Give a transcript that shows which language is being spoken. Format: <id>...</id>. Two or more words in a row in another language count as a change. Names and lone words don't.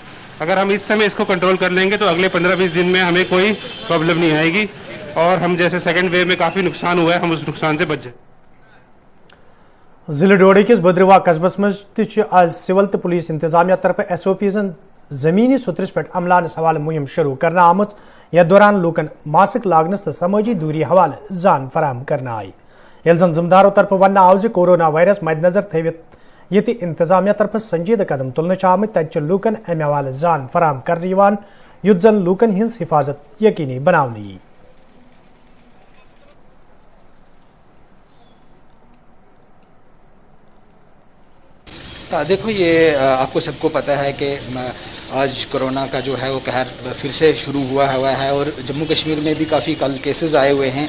<hi>अगर हम इस समय इसको कंट्रोल कर लेंगे तो अगले 15-20 दिन में हमें कोई प्रॉब्लम नहीं आएगी और हम जैसे सेकेंड वेव में काफी नुकसान हुआ है हम उस नुकसान से बच जाए।</hi> <ks>जिले डोडे किस बद्रवा कस्बस मज आज सिविल तो पुलिस इंतजामिया तरफ SOPs जमीनी सुतरस पे अमलानस हवाले मुहिम शुरू करना आमत। यथ दौरान लूकन मास्क लागनस तो समाजी दूरी हवाले जान फराम करना आई। यल जन जिम्मेदारों तरफ वन आव कोरोना वायरस मद्देनजर थवित ये इंतजामिया तरफ संजीदा कदम तुलने आमत तत लूकन अमे हवाले जान फराम कर युद्ध जन लूकन हिंस हिफाजत यकीनी बनाने यी।</ks> <hi>देखो, ये आपको सबको पता है कि आज कोरोना का जो है वो कहर फिर से शुरू हुआ है और जम्मू कश्मीर में भी काफ़ी कल केसेस आए हुए हैं।</hi>